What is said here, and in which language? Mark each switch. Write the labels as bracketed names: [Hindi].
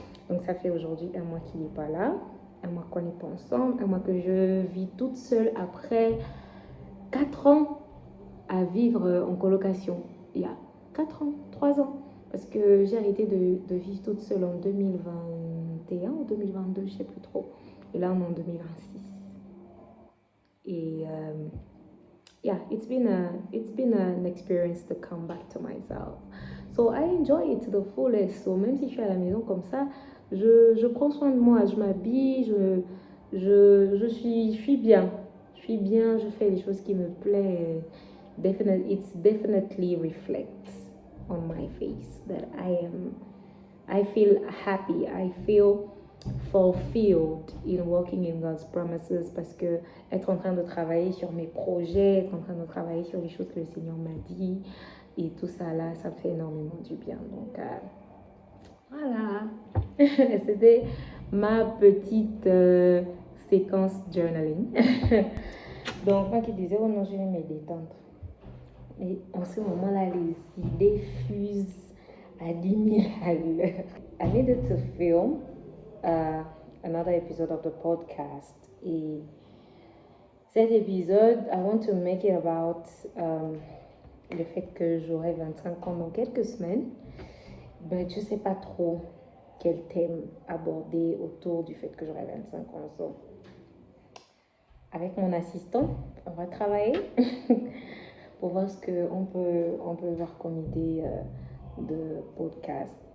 [French] Donc ça fait aujourd'hui un mois qu'il n'est pas là, un mois qu'on n'est pas ensemble, un mois que je vis toute seule après 4 ans à vivre en colocation. Il y a 4 ans, 3 ans, parce que j'ai arrêté de vivre toute seule en 2021 ou 2022, je ne sais plus trop. Et là, on est en 2026. [English] Et yeah, it's been an experience to come back to myself. So I enjoy it to the fullest. [French] So même si je suis à la maison comme ça, je prends soin de moi, je m'habille, je suis bien. Je suis bien, je fais les choses qui me plaisent. [English] It's definitely reflects on my face, that I feel happy, I feel fulfilled in walking in God's promises, [French] parce que être en train de travailler sur mes projets, être en train de travailler sur les choses que le Seigneur m'a dit et tout ça là, ça me fait énormément du bien. Donc voilà, c'était ma petite séquence journaling. Donc moi qui disais, oh non, je vais me détendre. Mais en ce moment-là, les idées fusent à 10 000 à l'heure. [English] I needed to film another episode of the podcast. [French] Et cet épisode, [English] I want to make it about [French] le fait que j'aurai 25 ans dans quelques semaines. Ben, je ne sais pas trop quel thème aborder autour du fait que j'aurai 25 ans. So, avec mon assistant, on va travailler pour voir ce qu'on peut voir comme idée de podcast.